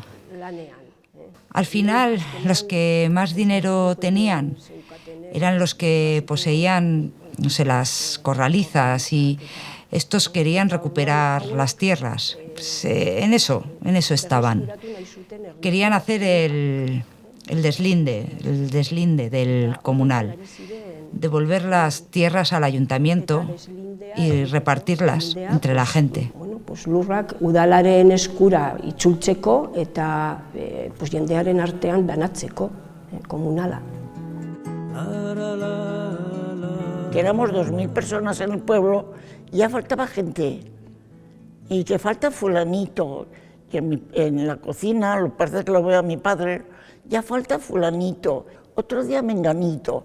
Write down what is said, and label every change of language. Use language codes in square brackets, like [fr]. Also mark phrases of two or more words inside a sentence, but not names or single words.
[es] Al final, los que más dinero tenían eran los que poseían, no sé, las corralizas, y estos querían recuperar las tierras. Pues, en eso estaban. Querían hacer el deslinde del comunal, devolver las tierras al ayuntamiento y repartirlas entre la gente. Bueno, pues [eu] lurrak udalaren eskura itzultzeko eta pues jendearen artean banatzeko komunala. [es] Que éramos 2000 personas en el pueblo, ya faltaba gente. Y que falta fulanito, que en la cocina, lo parece que lo veo a mi padre, ya falta fulanito, otro día menganito.